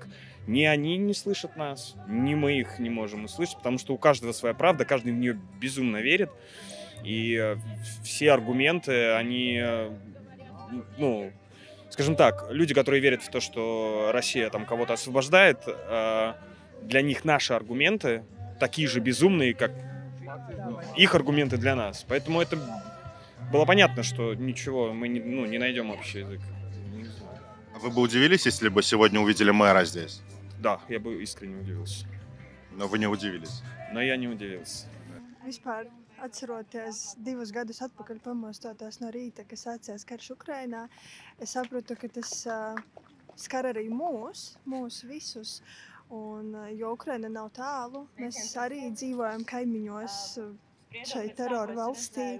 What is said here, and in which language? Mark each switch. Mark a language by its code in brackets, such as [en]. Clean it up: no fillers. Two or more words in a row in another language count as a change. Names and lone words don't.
[ru] Ни они не слышат нас, ни мы их не можем услышать, потому что у каждого своя правда, каждый в нее безумно верит, и все аргументы, они, ну, скажем так, люди, которые верят в то, что Россия там кого-то освобождает, для них наши аргументы такие же безумные, как их аргументы для нас. Поэтому это было понятно, что ничего, мы не найдем общий язык. Не знаю. Вы бы удивились, если бы сегодня увидели мэра здесь? Да, я бы искренне удивился. Но вы не удивились. Но я не удивился. [lv] Vispār atceroties 2 gadus atpakaļ pamostoties no rīta, kas sācies karš Ukrainā, es sapratu, ka tas skar arī mūs visus. Un, jo Ukraina nav tālu, mēs arī dzīvojam kaimiņos šai terora valstī.